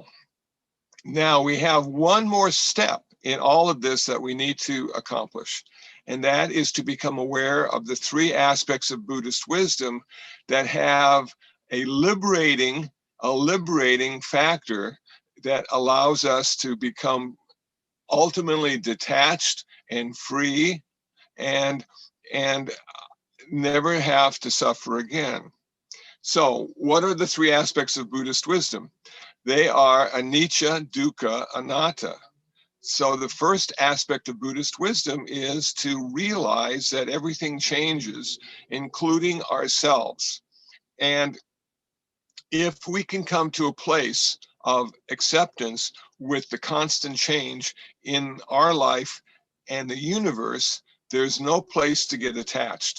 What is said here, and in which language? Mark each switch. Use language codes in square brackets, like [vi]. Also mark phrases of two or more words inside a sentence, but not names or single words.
[en] Now we have one more step in all of this that we need to accomplish, and that is to become aware of the three aspects of Buddhist wisdom that have a liberating factor that allows us to become ultimately detached and free and never have to suffer again. So what are the three aspects of Buddhist wisdom? [pi] They are anicca, dukkha, anatta. [en] So the first aspect of Buddhist wisdom is to realize that everything changes, including ourselves. And if we can come to a place of acceptance with the constant change in our life and the universe, there's no place to get attached.